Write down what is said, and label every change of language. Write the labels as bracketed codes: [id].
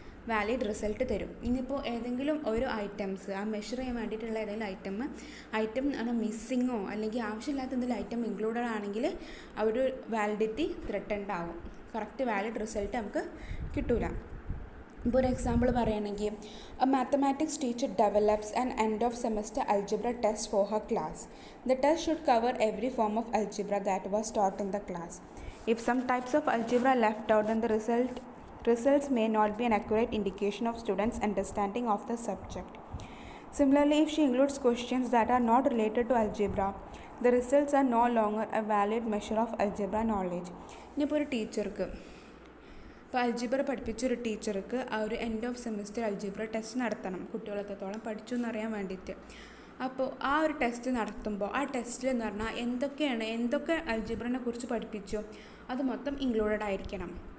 [ml] Valid result തരും. ഇനിയിപ്പോൾ ഏതെങ്കിലും ഒരു ഐറ്റംസ് ആ മെഷർ ചെയ്യാൻ വേണ്ടിയിട്ടുള്ള ഏതെങ്കിലും ഐറ്റം മിസ്സിങ്ങോ അല്ലെങ്കിൽ ആവശ്യമില്ലാത്ത എന്തെങ്കിലും ഐറ്റം ഇൻക്ലൂഡഡ് ആണെങ്കിൽ ആ ഒരു വാലിഡിറ്റി ത്രെട്ടൻഡ് ആവും, കറക്റ്റ് വാലിഡ് റിസൾട്ട് നമുക്ക് കിട്ടൂല. ഇപ്പോൾ ഒരു എക്സാമ്പിൾ പറയുകയാണെങ്കിൽ [en] A mathematics teacher develops an end of semester algebra test for her class. The test should cover every form of algebra that was taught in the class. If some types of algebra left out, then the results may not be an accurate indication of students' understanding of the subject. Similarly, if she includes questions that are not related to algebra, the results are no longer a valid measure of algebra knowledge. [ml] ഇപ്പോൾ ഒരു ടീച്ചർക്ക് algebra പഠിപ്പിച്ചൊരു ടീച്ചർക്ക് ആ ഒരു end of semester algebra test നടത്തണം, കുട്ടികൾ എത്രത്തോളം പഠിച്ചു എന്നറിയാൻ വേണ്ടിയിട്ട്. അപ്പോൾ ആ ഒരു ടെസ്റ്റ് നടത്തുമ്പോൾ ആ ടെസ്റ്റിൽ എന്ന് പറഞ്ഞാൽ എന്തൊക്കെ അൽജിബ്രനെ കുറിച്ച് പഠിപ്പിച്ചോ അത് മൊത്തം ഇൻക്ലൂഡഡ് ആയിരിക്കണം.